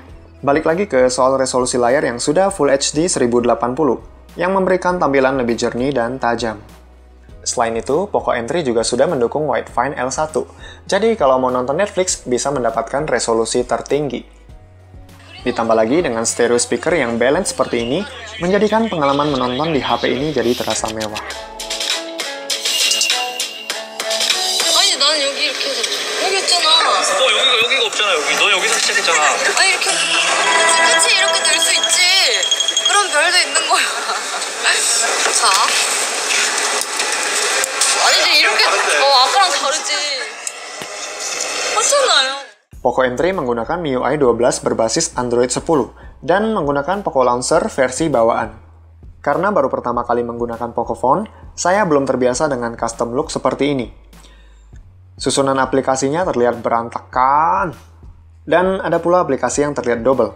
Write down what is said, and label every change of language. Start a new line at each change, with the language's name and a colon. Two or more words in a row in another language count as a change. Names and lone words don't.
Indonesian: Balik lagi ke soal resolusi layar yang sudah Full HD 1080, yang memberikan tampilan lebih jernih dan tajam. Selain itu, Poco M3 juga sudah mendukung Widefine L1, jadi kalau mau nonton Netflix bisa mendapatkan resolusi tertinggi. Ditambah lagi dengan
English: stereo speaker
Indonesian: yang balance seperti ini, menjadikan pengalaman menonton di HP ini jadi terasa mewah.
Korean: 아니 나는 여기 이렇게 해서 여기 있잖아. 여기가 없잖아 여기. 너 여기서 시작했잖아. 아니 이렇게 끝이 이렇게 될 수 있지. 그런 별도 있는 거야. 자. 아니지 이렇게 아까랑 다르지. 맞잖아요.
Indonesian: Poco M3 menggunakan MIUI 12 berbasis Android 10 dan menggunakan Poco Launcher versi bawaan. Karena baru pertama kali menggunakan Pocophone, saya belum terbiasa dengan
English: custom look
Indonesian: seperti ini. Susunan aplikasinya terlihat berantakan, dan ada pula aplikasi yang terlihat double.